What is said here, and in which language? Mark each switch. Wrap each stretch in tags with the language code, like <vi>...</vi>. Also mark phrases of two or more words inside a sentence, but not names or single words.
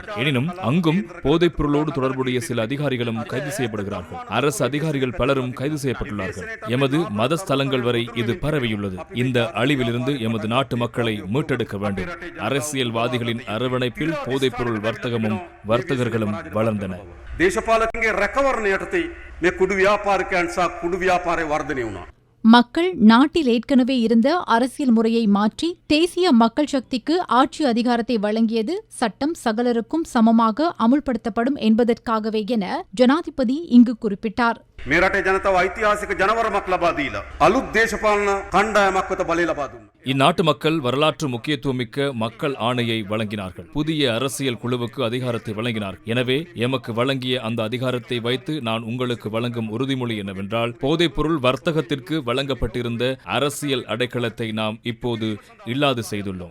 <ta>எனினும் அங்கும் போதைப் பொருளோடு தொடர்புடைய சில அதிகாரிகளும் கைது செய்யப்படுகிறார்கள். அரசு அதிகாரிகள் பலரும் கைது செய்யப்பட்டுள்ளார்கள். எமது மதஸ்தலங்கள் வரை இது பரவியுள்ளது. இந்த அழிவிலிருந்து எமது நாட்டு மக்களை மீட்டெடுக்க வேண்டும். அரசியல்வாதிகளின் அரவணைப்பில் போதைப் பொருள் வர்த்தகமும் வர்த்தகர்களும் வளர்ந்தன.</ta> <si>දේශපාලකගේ රැකවරණ යටතේ මේ කුඩු ව්‍යාපාරිකයන් සහ කුඩු ව්‍යාපාරය වර්ධනය වුණා.</si> <ta>மக்கள் நாட்டில் ஏற்கனவே இருந்த அரசியல் முறையை மாற்றி தேசிய மக்கள் சக்திக்கு ஆட்சி அதிகாரத்தை வழங்கியது சட்டம் சகலருக்கும் சமமாக அமுல்படுத்தப்படும் என்பதற்காகவே என ஜனாதிபதி இங்கு குறிப்பிட்டார்.</ta> <si>මේ රටේ ජනතාව ඓතිහාසික ජනවරමක් ලබා දීලා අලුත් දේශපාලන කණ්ඩායමක් වෙත බලය ලබා දුන්නා.</si> <ta>இந்நாட்டு மக்கள் வரலாற்று முக்கியத்துவமிக்க மக்கள் ஆணையை வழங்கினார்கள். புதிய அரசியல் குழுவுக்கு அதிகாரத்தை வழங்கினார்கள். எனவே எமக்கு வழங்கிய அந்த அதிகாரத்தை வைத்து நான் உங்களுக்கு வழங்கும் உறுதிமொழி என்னவென்றால், போதைப் பொருள் வர்த்தகத்திற்கு வழங்கப்பட்டிருந்த அரசியல் அடைக்கலத்தை நாம் இப்போது இல்லாது செய்துள்ளோம்.</ta>